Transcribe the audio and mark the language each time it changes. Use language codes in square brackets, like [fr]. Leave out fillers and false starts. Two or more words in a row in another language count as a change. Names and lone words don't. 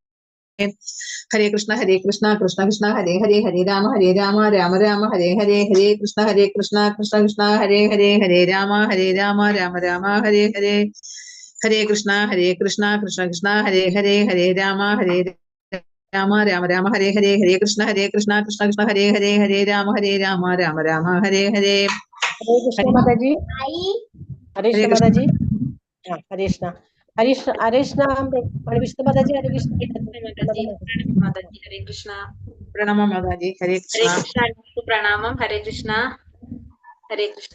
[sa] ഹരേ കൃഷ്ണ കൃഷ്ണ കൃഷ്ണ ഹരേ രാമ രാമ ഹരേ ഹരേ ഹരേ കൃഷ്ണ കൃഷ്ണ ഹരേ രാമ രാമ ഹരേ ഹരേ ഹരേ കൃഷ്ണ കൃഷ്ണ ഹരേ രാമ രാമ ഹരേ ഹരേ ഹരേ കൃഷ്ണ കൃഷ്ണ ഹരേ രാമ രാമ ഹരേ ഹരേ ഹരേ കൃഷ്ണ മാതാജി. ഹരേ കൃഷ്ണ മാതാജി. ഹരേ കൃഷ്ണ ഹരേ കൃഷ്ണ വിഷ്ണു മാതാജി. ഹരേ കൃഷ്ണ മാതാജി. ഹരേ കൃഷ്ണ. പ്രണാമം മാതാജി. ഹരേ കൃഷ്ണ. പ്രണാമം. ഹരേ കൃഷ്ണ. ഹരേ കൃഷ്ണ.